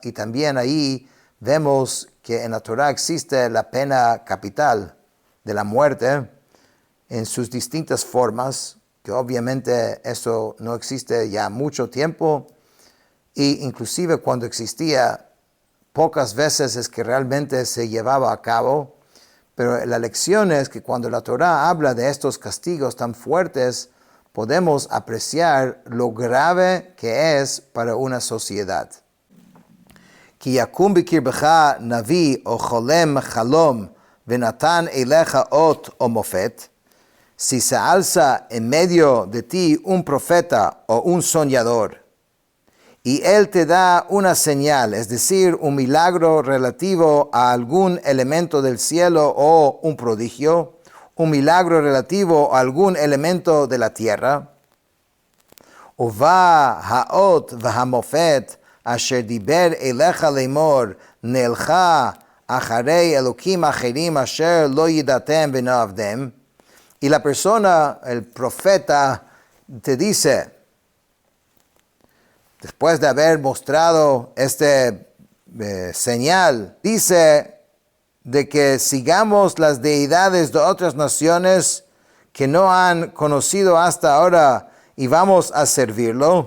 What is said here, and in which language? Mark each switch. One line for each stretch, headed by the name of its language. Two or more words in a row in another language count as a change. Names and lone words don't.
Spanish: Y también ahí vemos que en la Torah existe la pena capital de la muerte en sus distintas formas, que obviamente eso no existe ya mucho tiempo, y inclusive cuando existía, pocas veces es que realmente se llevaba a cabo. Pero la lección es que cuando la Torah habla de estos castigos tan fuertes, podemos apreciar lo grave que es para una sociedad.
Hebrew: כי יקום בקרבך נביא או חולם חלום ונתן אליך אות או מופת.
Spanish: Si se alza en medio de ti un profeta o un soñador, y él te da una señal, es decir, un milagro relativo a algún elemento del cielo o un prodigio, un milagro relativo a algún elemento de la tierra,
Hebrew: ובא האות והמופת אשר דיבר אליך לאמור נלכה אחרי אלוהים אחרים אשר לא ידעתם ונעבדם.
Spanish: Y la persona, el profeta, te dice, después de haber mostrado señal, dice de que sigamos las deidades de otras naciones que no han conocido hasta ahora y vamos a servirlo.